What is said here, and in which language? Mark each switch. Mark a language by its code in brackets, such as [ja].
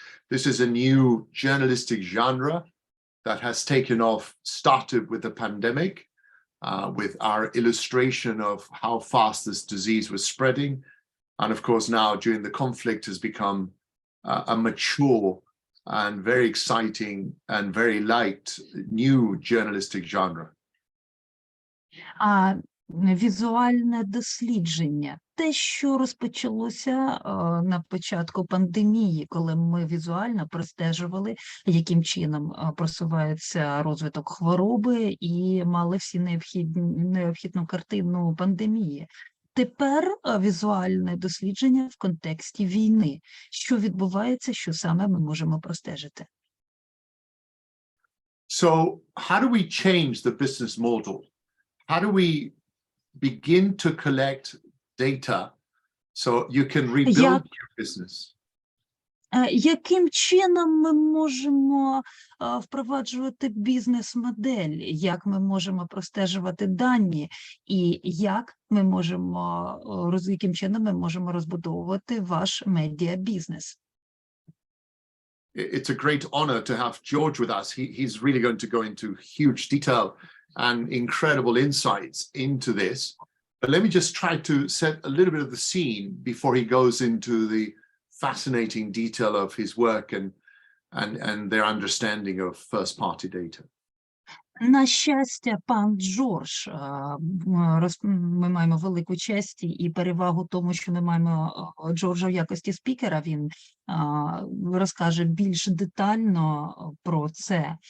[en] This is a new journalistic genre that has taken off, started with the pandemic, with our illustration of how fast this disease was spreading. And of course, now during the conflict has become a mature and very exciting and very liked new journalistic genre. [uk] Візуальне дослідження. Те, що розпочалося на початку пандемії, коли ми візуально простежували, яким чином просувається розвиток хвороби і мали всі необхідну картину пандемії. Тепер візуальне дослідження в контексті війни. Що відбувається, що саме ми можемо простежити? [en] So how do we change the business model? How do we begin to collect data so you can rebuild your business? [uk] Яким чином ми можемо впроваджувати бізнес-модель? Як ми можемо простежувати дані? І як ми можемо, яким чином ми можемо розбудовувати ваш медіа-бізнес? [en] It's a great honor to have George with us. He's really going to go into huge detail and incredible insights into this. But let me just try to set a little bit of the scene before he goes into the fascinating detail of his work and their understanding of first-party data. [uk] На щастя, пан Джордж, ми маємо велику честь і перевагу в тому, що ми маємо Джорджа в якості спікера, він розкаже більш детально про це.